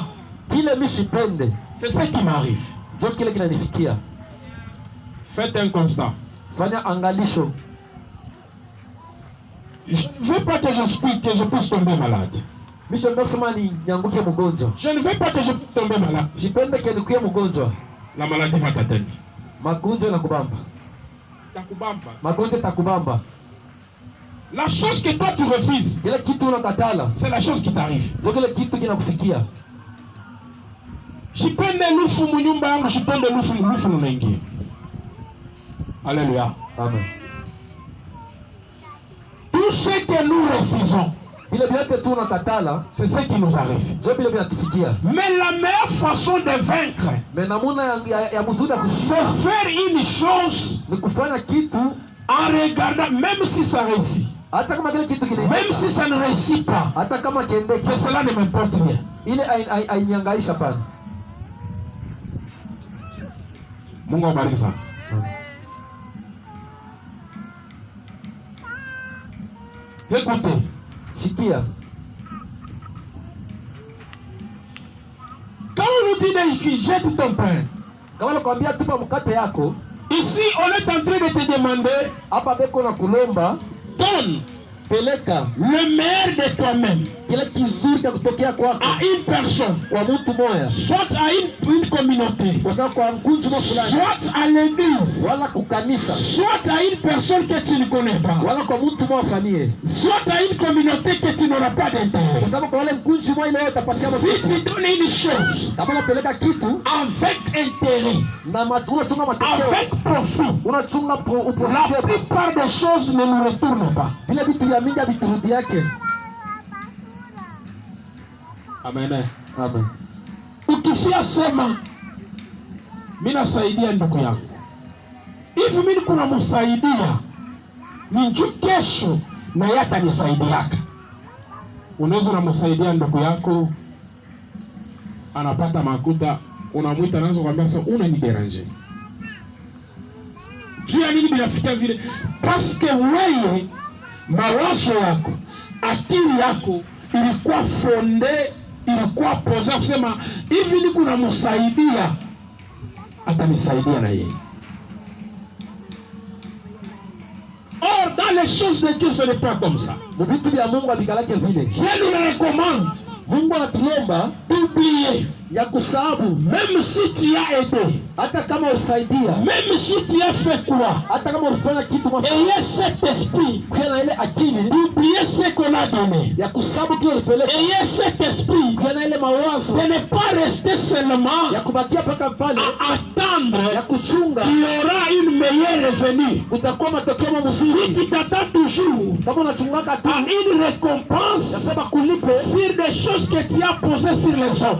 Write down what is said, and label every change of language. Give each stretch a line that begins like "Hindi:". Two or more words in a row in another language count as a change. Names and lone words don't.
Swahili: kile mimi sipende
French: c'est ce qui m'arrive.
Swahili: ndio kile kinanifikia.
French: Faites un constat.
Swahili: Fanya angalisho.
French: Je ne veux pas que je puisse tomber malade.
Swahili: Mimi sio kusema ni nyanguke mgonjwa.
French: Je ne veux pas que je puisse tomber malade.
Swahili: Sipende kenikuye mgonjwa.
French: La maladie va t'atteindre.
Swahili: Magonjwa na kubamba. Takubamba. Magonjwa takubamba.
French: La chose que toi tu refuses,
Swahili: Kile kitu unakatala,
French: c'est la chose qui t'arrive.
Swahili: ndio kile kitu kinakufikia. Shipende lufu munyumba yangu, shipende lufu nunaingia. Alléluia. Amen.
French: Tout ce que nous refusons,
Swahili: Vile vyote tu unakatala,
French: c'est ce qui nous arrive.
Swahili: ndio vile vinatufikia.
French: Mais la meilleure façon de vaincre,
Swahili: Mais namuna ya mzuri ya
French: c'est
Swahili: kushinda
French: faire une chose
Swahili: ni kufanya kitu
French: en regardant, même si ça réussit,
Swahili: hata kama kile kitu
French: même
Swahili: kinaenda,
French: si ça ne réussit pas,
Swahili: hata kama kiendeke,
French: que cela ne m'importe rien.
Swahili: ile ainyangaisha pana. Mungu abariki sana.
French: Écoutez,
Swahili: Shikia,
French: quand on nous dit de jette ton pain,
Swahili: kama nakwambia tupa mkate yako,
French: ici on est en train de te demander,
Swahili: hapa beko na kulomba,
French: donne
Swahili: peleka
French: le meilleur de toi-même
Swahili: kile kizuri cha kutokea kwako
French: à une personne,
Swahili: kwa mtu moya,
French: soit à une communauté,
Swahili: kwa sababu kwa mkunju fulani,
French: soit à l'église,
Swahili: wala kukanisa,
French: soit à une personne que tu ne connais pas,
Swahili: wala kwa mtu moya famille,
French: soit à une communauté que tu n'auras pas d'intérêt.
Swahili: kwa sababu kwa wale mkunju moya ile utapatia
French: Si tu donnes une chose
Swahili: kama unapeleka kitu
French: avec intérêt,
Swahili: na unachunga matokeo,
French: avec profit,
Swahili: unachunga
French: la
Swahili: uprofite,
French: plupart des choses ne nous retournent pas.
Swahili: vile vitu vya mingi viturudi yake. Amen. Amen. Ukifia sema mimi nasaidia ndugu yangu, hivi mimi kuna msaidia ni njoo kesho na yeye atanisaidiaka. Unaweza unamsaidia ndugu yako anapata makuta, unamwita naanza kumwambia sasa unaniderange. Juu ya nini binafikia vile?
French: Parce que
Swahili: wewe mawazo yako, akili yako ilikuwa fonde, ilikuwa poza kusema hivi ni kuna msaidia, atanisaidia na yeye.
French: Or, dans les choses de Dieu, ce n'est pas comme ça.
Swahili: Mu vitu vya Mungu avikalake vile.
French: Dieu nous le recommande
Swahili: Mungu anatuomba
French: d'oublier.
Swahili: ya kusahabu,
French: Même si tu as aidé,
Swahili: hata kama ulisaidia,
French: même si tu as fait quoi,
Swahili: hata kama ulifanya kitu moja,
French: ayez cet esprit
Swahili: kuwa na ile akili
French: d'oublier ce qu'on a donné.
Swahili: ya kusahabu kile ulipeleka,
French: Ayez cet esprit
Swahili: kuwa na ile mawazo
French: de ne pas rester seulement
Swahili: ya kubakia paka pale,
French: à attendre
Swahili: ya kuchunga
French: qu'il y aura une meilleure revenue.
Swahili: kutakuwa matokeo
French: Si
Swahili: mazuri.
French: tu t'attends toujours
Swahili: Kama unachungaka tu
French: à une récompense
Swahili: nasema kulipe,
French: sur des choses que tu as posées sur les hommes,